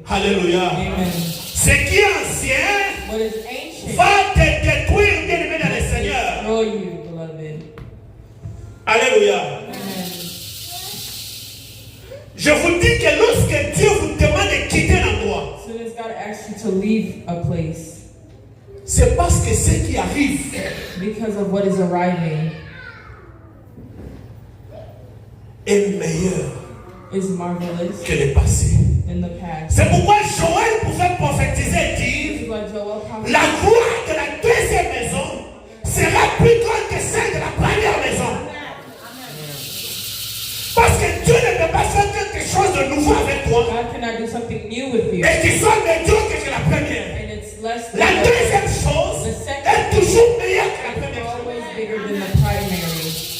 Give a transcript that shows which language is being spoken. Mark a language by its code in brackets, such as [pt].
[fr] Alléluia. [en] Amen. [fr] Ce qui est ancien [en] What is ancient [fr] va te détruire, bien-aimé dans le Seigneur. [en] destroy you, beloved. [fr] Alléluia. [en] Amen. [fr] Je vous dis que lorsque Dieu vous demande de quitter l'endroit, [en] As soon as God asks you to leave a place, [fr] c'est parce que ce qui arrive [en] because of what is arriving [fr] est meilleur [en] is marvelous [fr] que le passé. [en] in the past. [fr] C'est pourquoi Joël pouvait prophétiser et [en] This [fr] dire [en] is why Joel prophesied. [fr] la gloire de la deuxième maison sera plus grande que celle de la première maison. Parce que Dieu ne peut pas faire quelque chose de nouveau avec toi [en] God cannot do something new with you, [fr] et qui soit médiocre que la première. [en] and it's less than [fr] La [en] the [fr] deuxième chose [en] The second [fr] est toujours meilleure que la [en] is [fr] première. [en] always bigger than the primary.